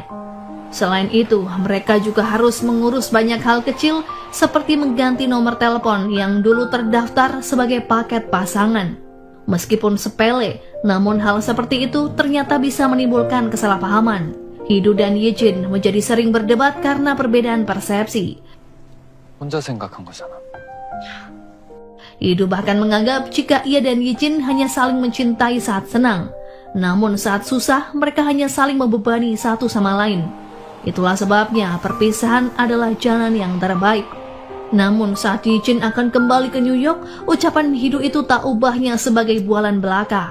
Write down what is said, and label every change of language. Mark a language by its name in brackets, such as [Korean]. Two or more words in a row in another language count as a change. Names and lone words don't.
[Indonesian] Selain itu, mereka juga harus mengurus banyak hal kecil seperti mengganti nomor telepon yang dulu terdaftar sebagai paket pasangan. Meskipun sepele, namun hal seperti itu ternyata bisa menimbulkan kesalahpahaman. Hidu dan Yijin menjadi sering berdebat karena perbedaan persepsi. [Korean] 혼자 생각한 거잖아. [Indonesian] Hidu bahkan menganggap jika ia dan Yijin hanya saling mencintai saat senang. Namun saat susah, mereka hanya saling membebani satu sama lain. Itulah sebabnya perpisahan adalah jalan yang terbaik. Namun saat Yijin akan kembali ke New York, ucapan Hidu itu tak ubahnya sebagai bualan belaka.